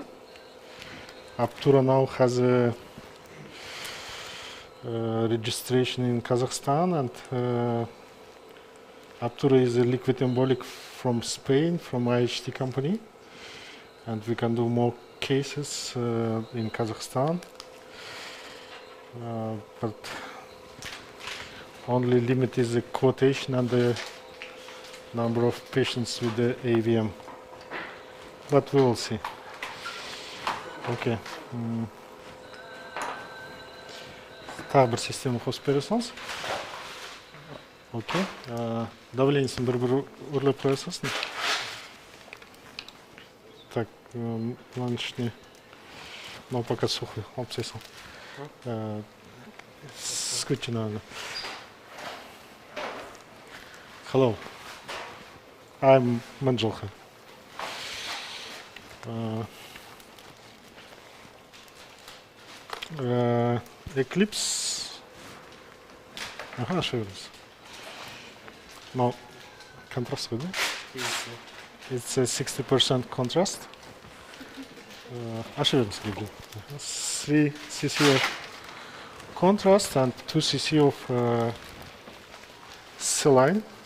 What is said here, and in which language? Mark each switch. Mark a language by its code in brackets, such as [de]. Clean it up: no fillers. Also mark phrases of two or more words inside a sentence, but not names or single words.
[en] Aptura now has a registration in Kazakhstan, and Aptura is a liquid embolic from Spain, from IHT company, and we can do more cases in Kazakhstan, but only limit is the quotation and the number of patients with the AVM, but we will see. Okay. [kk] Тағы бір система қосып бересіңіз. Окей. Давлениесін бір өрлеп қоясың. Так, мынанышне. [ru] Но пока сухой. [kk] Алып тастайсың. [ru] Скрутчи, наверное. [en] Hello. I'm Mynzhylky. Eclipse. [ru] Ага, шевелится. [en] No, contrast good. It's a 60% contrast. [ru] Шевелится good. [en] 3 cc of contrast and 2 cc of saline.